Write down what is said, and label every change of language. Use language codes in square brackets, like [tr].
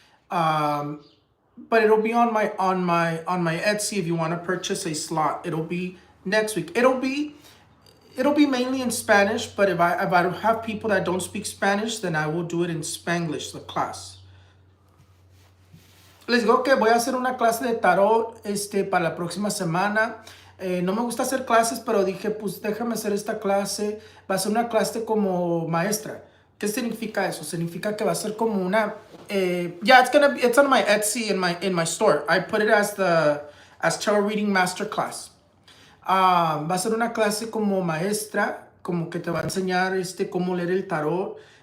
[en] But it'll be on my Etsy if you want to purchase a slot. It'll be next week. It'll be mainly in Spanish, but if I have people that don't speak Spanish, then I will do it in Spanglish, the class. [es] Les digo que voy a hacer una clase de tarot para la próxima semana. No me gusta hacer clases, pero dije, pues déjame hacer esta clase. Va a ser una clase como maestra. ¿Qué significa eso? Significa que va a ser como una... [en] it's on my Etsy in my store. I put it as tarot reading masterclass. [es] Va a ser una clase como maestra, como que te va a enseñar cómo leer el tarot.